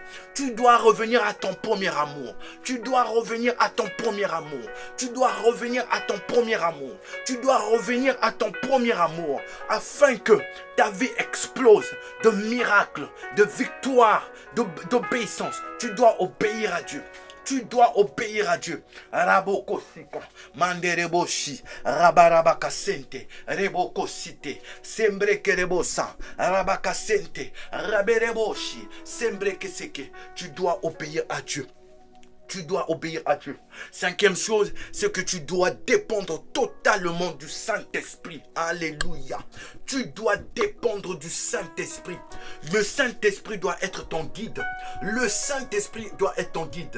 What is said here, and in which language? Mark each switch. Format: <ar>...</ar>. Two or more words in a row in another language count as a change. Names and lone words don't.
<fr>Tu dois revenir à ton premier amour. Tu dois revenir à ton premier amour. Tu dois revenir à ton premier amour. Tu dois revenir à ton premier amour. Afin que ta vie explose de miracles, de victoires, d'obéissance. Tu dois obéir à Dieu. Tu dois obéir à Dieu. Rabokosika, mandereboshi, rabarabakasente, rebokosite, sembrekerebosa, rabakasente, rabereboshi, sembrekeseke. Tu dois obéir à Dieu. Tu dois obéir à Dieu. Cinquième chose, c'est que tu dois dépendre totalement du Saint-Esprit. Alléluia. Tu dois dépendre du Saint-Esprit. Le Saint-Esprit doit être ton guide. Le Saint-Esprit doit être ton guide.</fr>